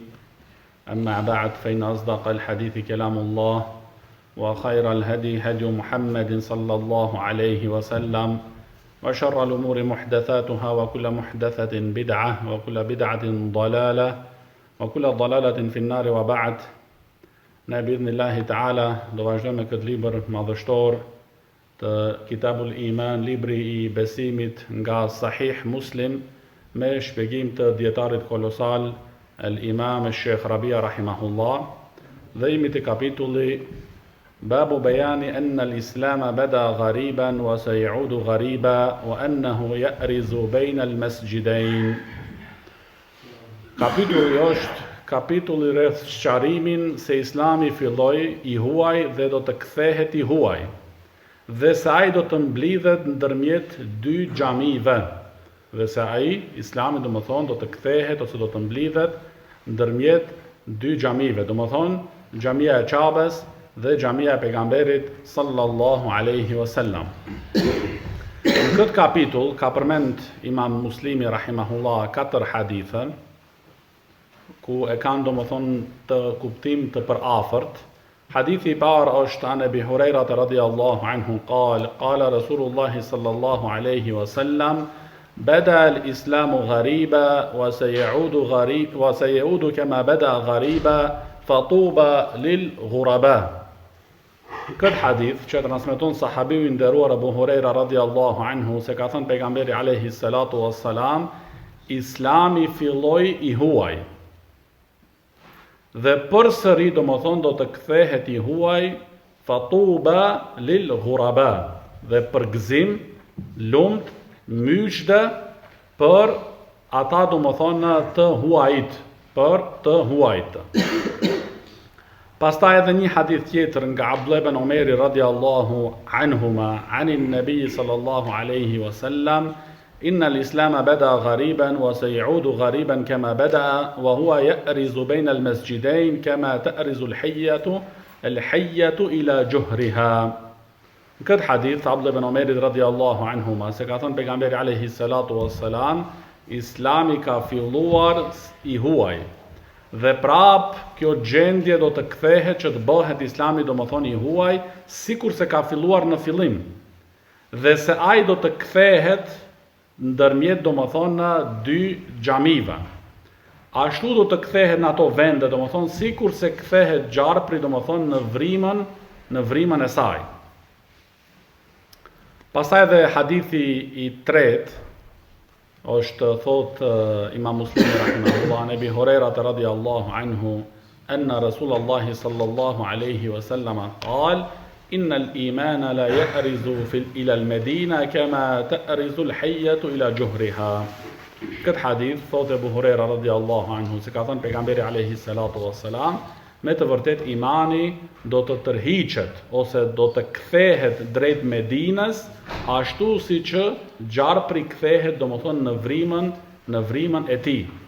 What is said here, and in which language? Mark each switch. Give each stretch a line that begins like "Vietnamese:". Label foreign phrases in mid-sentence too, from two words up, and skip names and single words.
Arabic: أما بعد، فإن أصدق الحديث كلام الله، وخير الهدي هدي محمد صلى الله عليه وسلم، وشر الأمور محدثاتها، وكل محدثة بدعة، وكل بدعة ضلالة، وكل ضلالة في النار.
Albanian: وبعد، ne
Arabic: بإذن الله تعالى
Albanian: do vazhdojmë me këtë libër madhështor të Kitabul Iman, libri I besimit nga Sahih Muslim, me shpjegim të djetarit kolosal al-Imam Sheikh Rabia rahimahullah, dhe jemi te kapitulli
Arabic: باب بيان أن الإسلام بدأ غريبا وسيعود غريبا وأنه يأرز بين المسجدين.
Albanian: Kapitulli është kapitulli rreth sqarimin se Islami filloi I huaj dhe do të kthehet I huaj, dhe se ai do të mblidhet ndërmjet dy xhamive, dhe se ai, Islami do të thonë do të kthehet ose do të mblidhet ndërmjet dy xhamive, do të thonë xhamia e Qabes dhe xhamia e pejgamberit
Arabic: صلى الله عليه وسلم.
Albanian: Në këtë kapitull ka përmend Imam Muslimi rahimahullah 4 hadithe ku e kanë domethënë të kuptim të përafërt. Hadithi I parë është
Arabic: عن أبي هريرة رضي الله عنه قال رسول الله صلى الله عليه وسلم بدأ الإسلام غريبا وسيعود كما بدأ غريبا فطوبى للغرباء.
Albanian: Këtë hadith që transmeton sahabiu I nderuar Abu Huraira
Arabic: رضي الله عنه
Albanian: se ka thënë pejgamberi
Arabic: عليه الصلاة والسلام,
Albanian: Islami filloi I huaj dhe përsëri do të kthehet I huaj,
Arabic: فطوبى للغرباء,
Albanian: dhe përgëzim, lumt, myshde për ata të huajt, për të huajt. Pastaj edhe një hadith tjetër nga
Arabic: Abdullah ibn Umeri رضي الله عنهما عن النبي صلى الله عليه وسلم, إن الإسلام بدأ غريبا وسيعود غريبا كما بدأ وهو يأرز بين المسجدين كما تأرز الحية إلى جهرها.
Albanian: Këtë hadith Abdullah ibn Umeri
Arabic: رضي الله عنهما
Albanian: se ka thënë pejgamberi
Arabic: عليه الصلاة والسلام,
Albanian: Islami ka filluar I huaj dhe prap kjo gjendje do të kthehet që të bëhet Islami domethënë I huaj sikur se ka filluar në fillim, dhe se ai do të kthehet ndërmjet domethënë dy xhamive. Ashtu do të kthehet në ato vende domethënë sikur se kthehet gjarpri domethënë në vrimën e saj. Pastaj edhe hadithi I tretë është thot Imam Muslimi rahimahullah
Arabic: عن أبي هريرة رضي الله عنه أن رسول الله صلى الله عليه وسلم قال إن الإيمان لا يأرز إلى المدينة كما تأرز الحية إلى جهرها.
Albanian: Këtë hadith thotë Abu Huraira
Arabic: رضي الله عنه
Albanian: se ka thënë pejgamberi
Arabic: عليه الصلاة والسلام,
Albanian: me të vërtet imani do të tërhiqet ose do të kthehet drejt Medinës, ashtu si që gjarpri kthehet domethënë në vrimën e tij.